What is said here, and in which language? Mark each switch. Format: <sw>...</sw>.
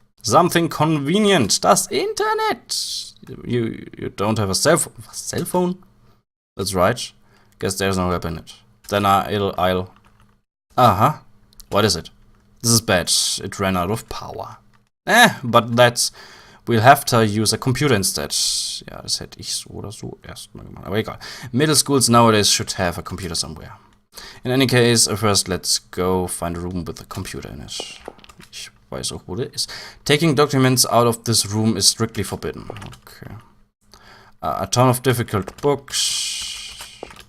<en>Something convenient.</en> <de>Das Internet.</de> <en>You don't have a cell phone? That's right. Guess there's no web in it. Then I'll... Aha. What is it? This is bad. It ran out of power. But that's... We'll have to use a computer instead.</en> <de>Ja, das hätte ich so oder so erstmal gemacht. Aber egal.</de> <en>Middle schools nowadays should have a computer somewhere. In any case, first let's go find a room with a computer in it.</en> <de>Ich weiß auch, wo der ist.</de> <en>Taking documents out of this room is strictly forbidden. Okay. A ton of difficult books.</en>